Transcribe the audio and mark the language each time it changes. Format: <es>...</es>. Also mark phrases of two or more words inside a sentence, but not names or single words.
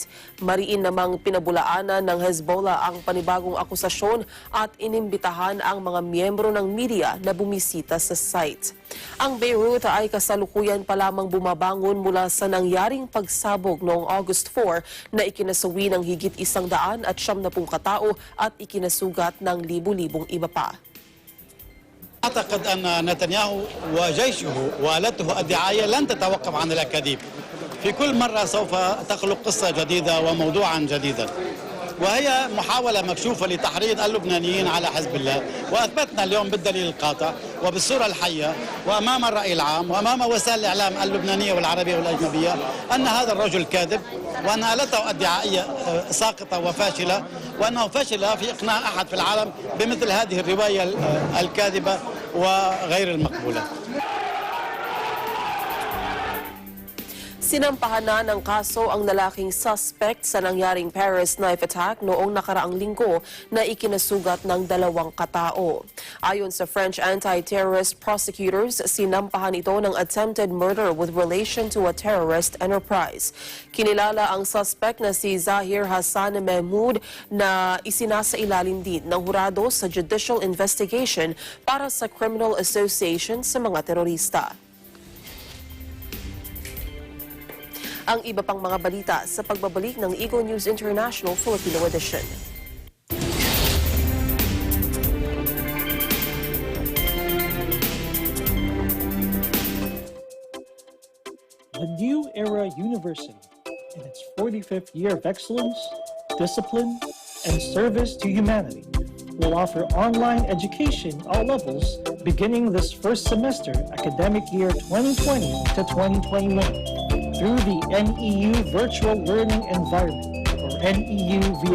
<tl>Mariin namang pinabulaanan ng Hezbollah ang panibagong akusasyon at inimbitahan ang mga miyembro ng media na bumisita sa site. Ang Beirut ay kasalukuyan pa lamang bumabangon mula sa nangyaring pagsabog noong August 4 na ikinasawi ng higit 170 katao at ikinasugat ng libu-libong iba pa.</tl> <ar>أعتقد أن نتنياهو وجيشه وآلته الدعاية لن تتوقف عن الأكاذيب. في كل مرة سوف تخلق قصة جديدة وموضوعا جديدا. وهي محاولة مكشوفة لتحريض اللبنانيين على حزب الله، وأثبتنا اليوم بالدليل القاطع وبالصورة الحية وأمام الرأي العام وأمام وسائل الإعلام اللبنانية والعربية والأجنبية أن هذا الرجل كاذب، وأن آلته الدعائية ساقطة وفاشلة، وأنه فشل في إقناع أحد في العالم بمثل هذه الرواية الكاذبة وغير المقبولة.</ar> <tl>Sinampahan na ng kaso ang lalaking suspect sa nangyaring Paris</tl> <en>knife attack</en> <tl>noong nakaraang linggo na ikinasugat ng 2 katao. Ayon sa</tl> <en>French anti-terrorist prosecutors,</en> <tl>sinampahan ito ng</tl> <en>attempted murder with relation to a terrorist enterprise.</en> <tl>Kinilala ang suspect na si Zahir Hassan Mahmoud na isinasailalim din ng hurado sa</tl> <en>judicial investigation</en> <tl>para sa</tl> <en>criminal association</en> <tl>sa mga terorista. Ang iba pang mga balita sa pagbabalik ng Eagle News International Filipino Edition.</tl> <en>The New Era University, in its 45th year of excellence, discipline, and service to humanity, will offer online education all levels beginning this first semester academic year 2020 to 2021 through the NEU Virtual Learning Environment, or NEU VLE.</en>